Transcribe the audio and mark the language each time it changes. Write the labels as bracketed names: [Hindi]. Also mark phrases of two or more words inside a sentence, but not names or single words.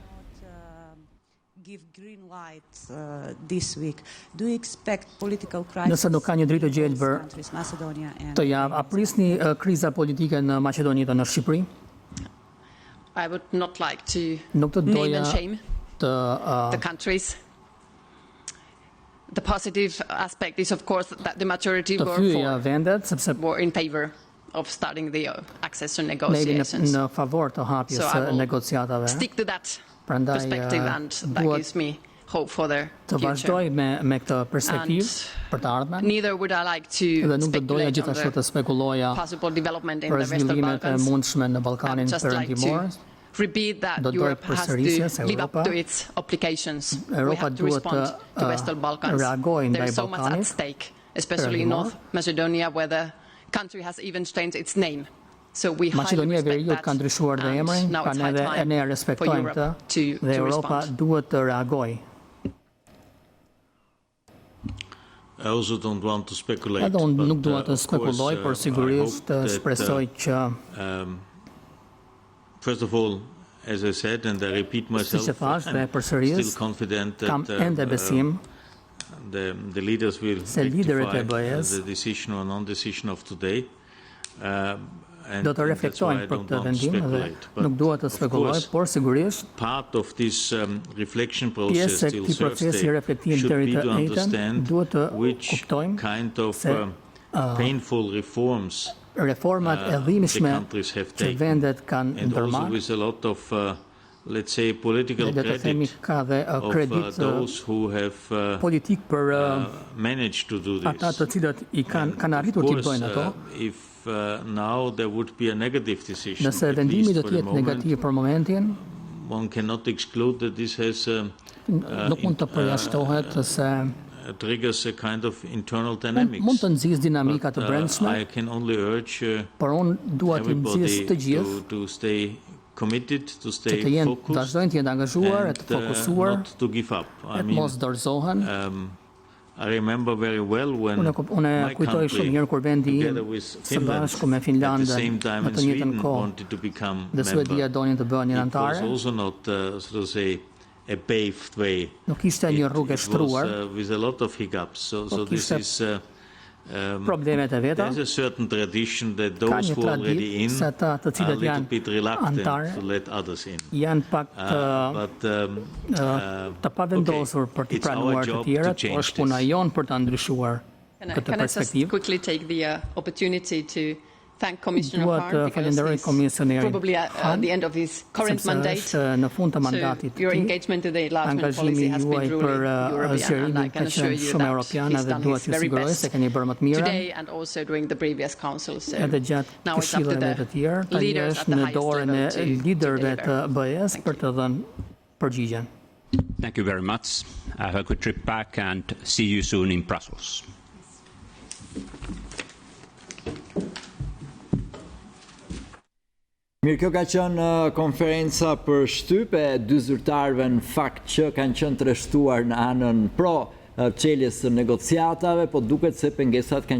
[Albanian] Nëse nuk ka një dritë gjelbër të javë, a prisni kriza politike në Maqedoni dhe në Shqipëri? Nuk të doja [English] the countries. The positive aspect is of course that the majority were in favor of starting the accession negotiations. [Albanian] Në favor të hapjes së negociatave. [English] Stick to that perspective and that gives me hope for the future. [Albanian] Të vazhdoj me këtë perspektivë për të ardhmen. [English] Neither would I like to speculate on the possible development in the Western Balkans. [Albanian] Mundshme në Ballkanin Perëndimor. [English] Repeat that Europe has to live up to its obligations. We have to respond to Western Balkans. There is so much at stake, especially in North Macedonia, where the country has even changed its name. So we [Albanian] Maqedonia e Veriut ka ndryshuar dhe emrin, kanë edhe ne respektojmë këtë dhe Europa duhet të reagojë. Edhe unë nuk dua të spekuloj, por sigurisht shpresoj që [English] first of all, as I said, and I repeat myself, I'm still confident that the leaders will rectify the decision or non-decision of today. And [Albanian] do të reflektojnë për këtë vendim dhe nuk dua të spekuloj, por sigurisht [English] part of this reflection process still should be to understand which kind of painful reforms [Albanian] reformat e dhimbshme që vendet kanë ndërmarrë, [English] with a lot of let's say political credit of those who have [Albanian] politik për [English] managed to do this. [Albanian] Ata të cilët i kanë arritur të bëjnë ato. [English] If now there would be a negative decision, [Albanian] nëse vendimi do të jetë negativ për momentin, [English] one cannot exclude that this has [Albanian] nuk mund të përjashtohet se [English] triggers a kind of internal dynamics. [Albanian] Mund të nxjisë dinamika të brendshme. [English] I can only urge everybody to stay committed, to stay focused, [Albanian] vazhdojnë të jenë angazhuar, të fokusuar, [English] not to give up. I mean, [Albanian] mos dorëzohen. [English] I remember very well when my [Albanian] kujtoj shumë mirë kur vendi im së bashku me Finlandën në të njëjtën kohë dhe Suedia donin të bëhen anëtare. [English] It was also not so to say a paved way. [Albanian] Nuk ishte një rrugë e shtruar. [English] With a lot of hiccups. So this is [Albanian] problemet e veta. [English] There's a certain tradition that those who are already in are a little bit reluctant to let others in. [Albanian] Janë pak të pavendosur për të pranuar të tjerët, por është puna jonë për ta ndryshuar këtë perspektivë. [English] Can I just quickly take the opportunity to thank Commissioner Hahn because he's probably at the end of his current mandate. So your engagement in the enlargement policy has been truly European, and I can assure you that he's done his very best today and also during the previous councils. So now it's up to the leaders at the highest level to deliver. Thank you. Thank you very much. Have a good trip back and see you soon in Brussels. [Albanian] Mirë, kjo ka qenë konferenca për shtyp e dy zyrtarëve në fakt që kanë qenë treshtuar në anën pro çeljes së negociatave, po duket se pengesat kanë